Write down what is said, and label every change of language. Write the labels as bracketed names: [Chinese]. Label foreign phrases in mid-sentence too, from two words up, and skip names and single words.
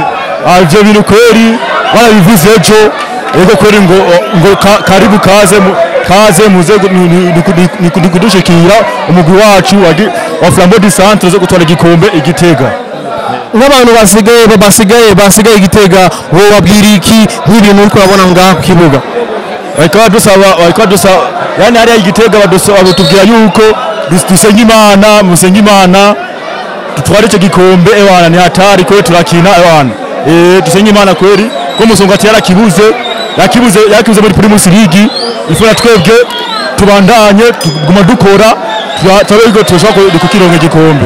[Rundi] Ivyo bintu kweri barabivuze ejo, ego kweri ngo karibu kaze muze nikudushikira umugwi wacu wa Flambeau du Centre zo gutwara igikombe Igitega. Nk'abantu basigaye Igitega, wowe wabwira iki nk'ibintu uriko urabona ngaha ku kibuga? Walikuwa dusaba yani [Swahili] hali ya [Rundi] Igitega batubwira yuko dusenga Imana tutware icyo gikombe ewana, [Swahili] ni hatari kweli [Rundi] turakina ewana. Dusenga Imana kweli ko Musongati yakibuze muri Primus League, ifuna twebwe tubandanye tuguma dukora turabe turashaka kukironka igikombe.